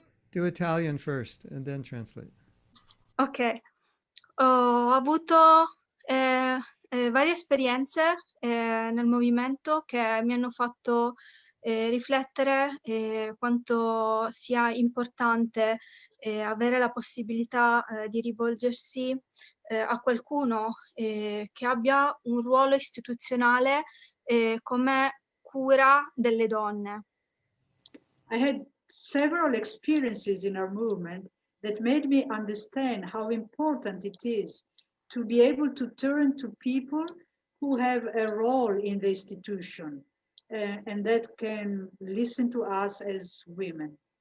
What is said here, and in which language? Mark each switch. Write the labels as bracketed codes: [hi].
[en] Do Italian first and then translate. [it] Ok, ho avuto varie esperienze nel movimento che mi hanno fatto riflettere quanto sia importante avere la possibilità di rivolgersi a qualcuno che abbia un ruolo istituzionale come cura delle donne. [en] I had several experiences in our movement that made me understand how important it is to be able to turn to people who have a role in the institution and that can listen to us as women.